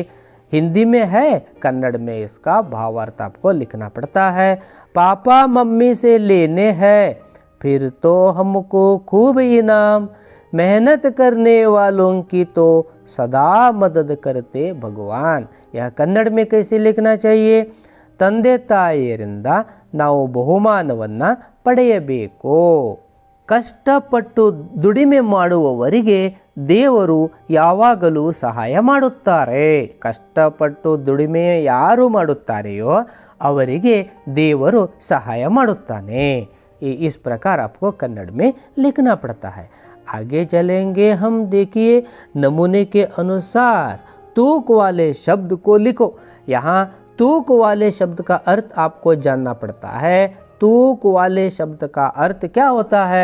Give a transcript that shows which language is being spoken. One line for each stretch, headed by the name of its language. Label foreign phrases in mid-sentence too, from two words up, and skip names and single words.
Hindi: हिंदी में है, कन्नड़ में इसका भावार्थ आपको लिखना पड़ता है। पापा मम्मी से लेने हैं, फिर तो हमको खूब इनाम, मेहनत करने वालों की तो सदा मदद करते भगवान। यह कन्नड़ में कैसे लिखना चाहिए?
Kannada: ತಂದೆ ತಾಯಿಯರಿಂದ ನಾವು ಬಹುಮಾನವನ್ನ ಪಡೆಯಬೇಕು. ಕಷ್ಟಪಟ್ಟು ದುಡಿಮೆ ಮಾಡುವವರಿಗೆ ದೇವರು ಯಾವಾಗಲೂ ಸಹಾಯ ಮಾಡುತ್ತಾರೆ. ಕಷ್ಟಪಟ್ಟು ದುಡಿಮೆ ಯಾರು ಮಾಡುತ್ತಾರೆಯೋ ಅವರಿಗೆ ದೇವರು ಸಹಾಯ ಮಾಡುತ್ತಾನೆ.
Hindi: इस प्रकार आपको कन्नड़ में लिखना पड़ता है। आगे चलेंगे हम, देखिए नमूने के अनुसार तूक वाले शब्द को लिखो। यहाँ तूक वाले शब्द का अर्थ आपको जानना पड़ता है। तूक वाले शब्द का अर्थ क्या होता है?